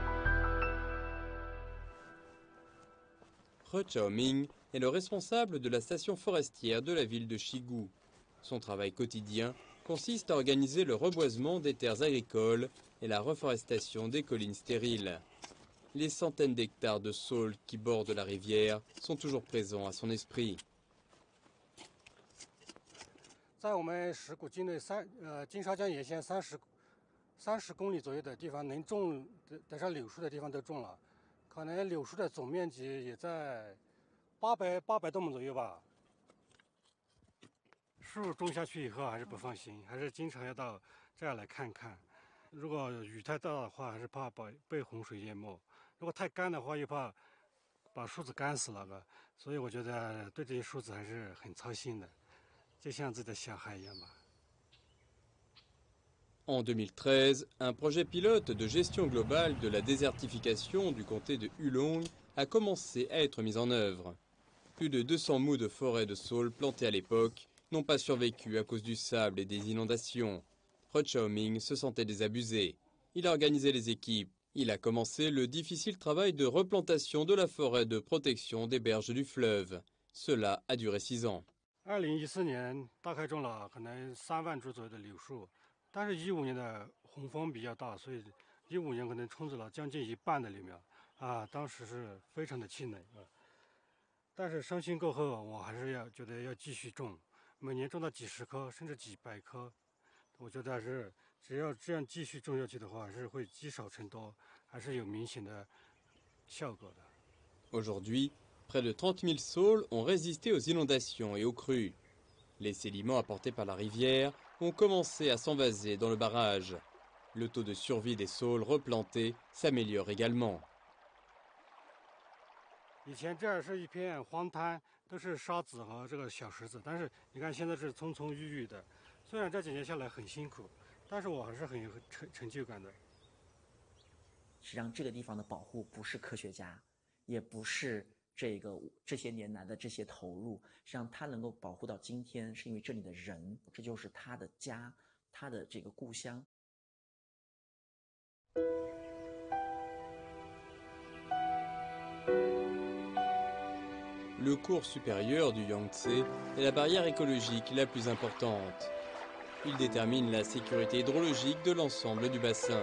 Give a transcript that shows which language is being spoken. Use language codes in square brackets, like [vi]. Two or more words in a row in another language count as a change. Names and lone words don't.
[fr] He Chaoming est le responsable de la station forestière de la ville de Shigu. Son travail quotidien consiste à organiser le reboisement des terres agricoles et la reforestation des collines stériles. Les centaines d'hectares de saules qui bordent la rivière sont toujours présents à son esprit. [zh] 在我们石鼓境内金沙江沿线30公里左右的地方，能种得上柳树的地方都种了，可能柳树的总面积也在800多亩左右吧。树种下去以后还是不放心，还是经常要到这儿来看看。如果雨太大的话，还是怕被洪水淹没；如果太干的话，又怕把树子干死了吧。所以我觉得对这些树子还是很操心的。 [fr] En 2013, un projet pilote de gestion globale de la désertification du comté de Hulong a commencé à être mis en œuvre. Plus de 200 mous de forêt de saules plantés à l'époque n'ont pas survécu à cause du sable et des inondations. He Chaoming se sentait désabusé. Il a organisé les équipes. Il a commencé le difficile travail de replantation de la forêt de protection des berges du fleuve. Cela a duré 6 ans. [zh] 2014 年大概种了可能3万株左右的柳树，但是15年的洪峰比较大，所以15年可能冲走了将近1半的柳苗啊，当时是非常的气馁啊。但是伤心过后，我还是觉得要继续种，每年种到几十棵甚至几百棵，我觉得是只要这样继续种下去的话，是会积少成多，还是有明显的效果的。 [fr] Aujourd'hui, près de 30 000 saules ont résisté aux inondations et aux crues. Les sédiments apportés par la rivière ont commencé à s'envaser dans le barrage. Le taux de survie des saules replantés s'améliore également. [zh] 以前这儿是一片荒滩，都是沙子和这个小石子，但是你看现在是葱葱郁郁的。虽然这几年下来很辛苦，但是我还是很有成就感的。实际上，这个地方的保护不是科学家，也不是这些年来的这些投入，实际上它能够保护到今天，是因为这里的人，这就是他的家，他的这个故乡。 [fr] Le cours supérieur du Yangtze est la barrière écologique la plus importante. Il détermine la sécurité hydrologique de l'ensemble du bassin.